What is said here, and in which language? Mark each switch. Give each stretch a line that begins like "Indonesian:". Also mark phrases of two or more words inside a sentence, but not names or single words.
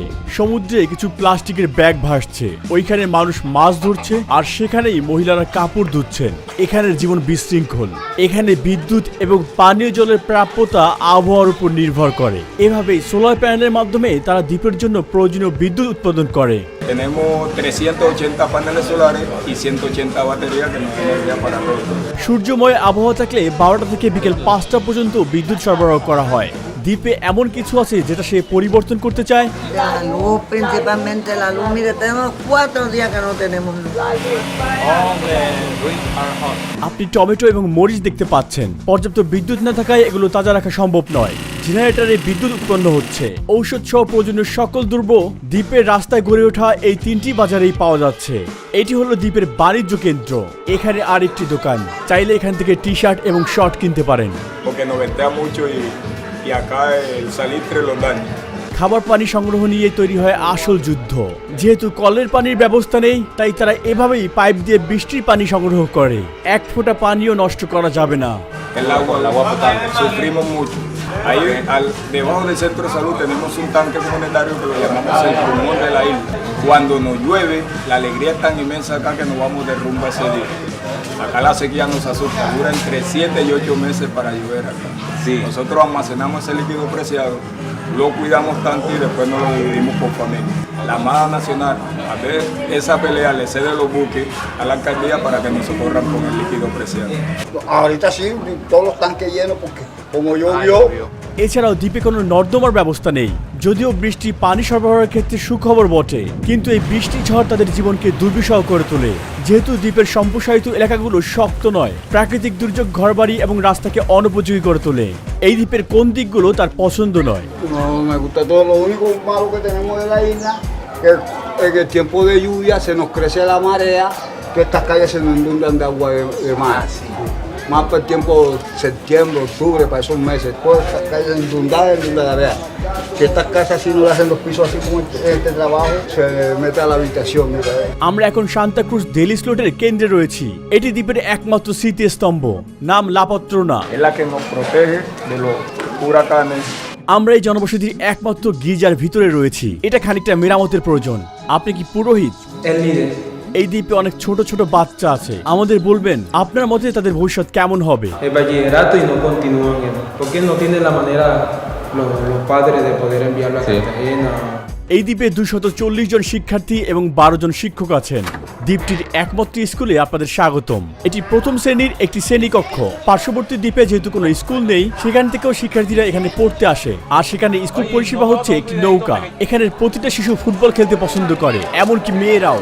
Bangla: সমুদ্রে কিছু প্লাস্টিকের ব্যাগ ভাসছে, ওইখানে মানুষ মাছ ধরছে আর সেখানেই মহিলারা কাপড় ধুচ্ছেন। এখানের জীবন বিশৃঙ্খল। এখানে বিদ্যুৎ এবং পানীয় জলের প্রাপ্যতা আবহাওয়ার উপর নির্ভর করে। এভাবেই
English: solar paneler
Bangla: মাধ্যমে তারা দ্বীপের জন্য প্রয়োজনীয় বিদ্যুৎ উৎপাদন করে।
Spanish: Tenemos 380 paneles solares y 180 baterías que nos dan energía para todo.
Bangla: সূর্যময় আবহাওয়া থাকলে 12টা থেকে বিকেল 5টা পর্যন্ত বিদ্যুৎ সরবরাহ করা হয়। দ্বীপে এমন কিছু আছে যেটা সে পরিবর্তন করতে চায়।
Spanish: La luz, principalmente la luz. Mire, tenemos 4 días que no tenemos luz.
Bangla: আপনি টমেটো এবং মরিচ দেখতে পাচ্ছেন। পর্যাপ্ত বিদ্যুৎ না থাকায় এগুলো তাজা রাখা সম্ভব নয়। জেনারেটরে বিদ্যুৎ উৎপন্ন হচ্ছে। ঔষধ সহ প্রয়োজনীয় সকল দ্রব্য দ্বীপের রাস্তায় গড়ে ওঠা এই 3টি বাজারেই পাওয়া যাচ্ছে। এটি holo দ্বীপের বাণিজ্য কেন্দ্র। এখানে আরেকটি দোকান, চাইলে এখান থেকে টি-শার্ট এবং শর্ট কিনতে পারেন।
Spanish: Porque nos ventea mucho y acá el salitre los daña.
Bangla: খাবার পানি সংগ্রহ নিয়ে তৈরি হয় আসল যুদ্ধ। যেহেতু কলের পানির ব্যবস্থা নেই, তাই তারা এভাবেই পাইপ দিয়ে বৃষ্টির পানি সংগ্রহ করে। এক ফোঁটা পানিও নষ্ট করা যাবে না।
Spanish: El agua potable, sufrimos mucho. Ahí debajo del centro de salud tenemos un tanque comunitario que lo llamamos el pulmón de la isla. Cuando nos llueve, la alegría es tan inmensa acá que nos vamos de rumba ese día. Acá la sequía nos asusta, dura entre 7 y 8 meses para llover acá. Sí. Nosotros almacenamos ese líquido preciado, lo cuidamos tanto y después nos lo dividimos por familia. La Armada Nacional, a ver, esa pelea le cede los buques a la alcaldía para que nos socorran con el líquido preciado. Ahorita sí, todos los tanques llenos porque como llovió,
Bangla: এছাড়াও দ্বীপে কোনো নর্দমার ব্যবস্থা নেই। যদিও বৃষ্টি পানি সরবরাহের ক্ষেত্রে সুখবর বটে, কিন্তু এই বৃষ্টি ঝড় তাদের জীবনকে দুর্বিষহ করে তোলে। যেহেতু দ্বীপের সম্প্রসারিত এলাকাগুলো শক্ত নয়, প্রাকৃতিক দুর্যোগ ঘরবাড়ি এবং রাস্তাকে অনুপযোগী করে তোলে। এই দ্বীপের কোন দিকগুলো তার পছন্দ নয়।
Spanish: No me gusta todo. Lo único malo que tenemos de la isla es que en el tiempo de lluvia se nos crece la marea, que estas calles se nos inundan de agua de mar. Más por el tiempo septiembre, octubre, para esos meses. Todas estas calles inundadas. Si estas casas si no le hacen los pisos así como este trabajo, se mete a la habitación.
Bangla: আমরা এখন সান্তাক্রুজ ডেলি স্লোটের কেন্দ্রে রয়েছি। এটি দ্বীপের একমাত্র স্মৃতিস্তম্ভ, নাম লাপত্রোনা।
Spanish: Es la que nos protege de los huracanes.
Bangla: আমরা এই জনবসতির একমাত্র গির্জার ভিতরে রয়েছি। এটা খানিকটা মেরামতের প্রয়োজন। আপনি কি পুরোহিত? এই দ্বীপে অনেক ছোট ছোট বাচ্চা আছে। আমাদের বলবেন আপনার মতে তাদের ভবিষ্যৎ কেমন হবে?
Spanish: El bachillerato y no continúan, porque no tienen la manera los padres de poder enviarlo a Cartagena.
Bangla: এই দ্বীপে 240 জন শিক্ষার্থী এবং 12 জন শিক্ষক আছেন। দ্বীপটির একমাত্র স্কুলে আপনাদের স্বাগতম। এটি প্রথম শ্রেণীর একটি শ্রেণীকক্ষ। পার্শ্ববর্তী দ্বীপে যেহেতু কোনো স্কুল নেই, সেখান থেকেও শিক্ষার্থীরা এখানে পড়তে আসে। আর সেখানে স্কুল পরিষেবা হচ্ছে একটি নৌকা। এখানের প্রতিটা শিশু ফুটবল খেলতে পছন্দ করে, এমনকি মেয়েরাও।